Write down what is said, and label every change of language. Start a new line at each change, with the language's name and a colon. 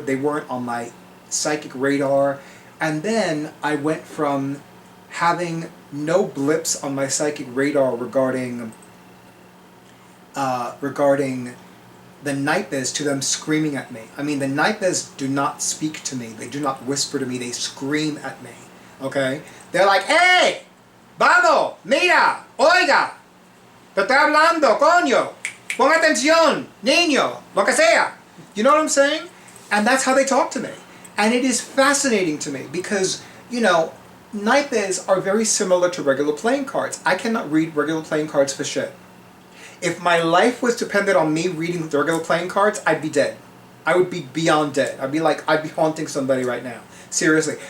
English: They weren't on my psychic radar. And then I went from having no blips on my psychic radar regarding the naipes to them screaming at me. I mean, the naipes do not speak to me. They do not whisper to me. They scream at me. Okay? They're like, hey!
Spanish: Vamos! Mira! Oiga, te estoy hablando, coño. Pon atención, niño, lo que sea.
English: You know what I'm saying? And that's how they talk to me. And it is fascinating to me because, you know, naipes are very similar to regular playing cards. I cannot read regular playing cards for shit. If my life was dependent on me reading the regular playing cards, I'd be dead. I would be beyond dead. I'd be haunting somebody right now. Seriously.